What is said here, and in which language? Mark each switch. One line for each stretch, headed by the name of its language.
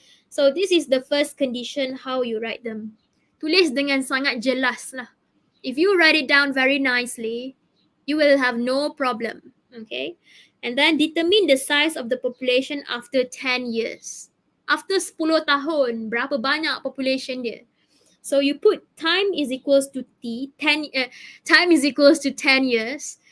English: So this is the first condition, how you write them.
Malay: Tulis dengan sangat jelas lah.
English: If you write it down very nicely, you will have no problem. Okay. And then determine the size of the population after 10 years. After 10 tahun,
Malay: berapa banyak population dia?
English: So you put time is equals to T, time is equals to 10 years.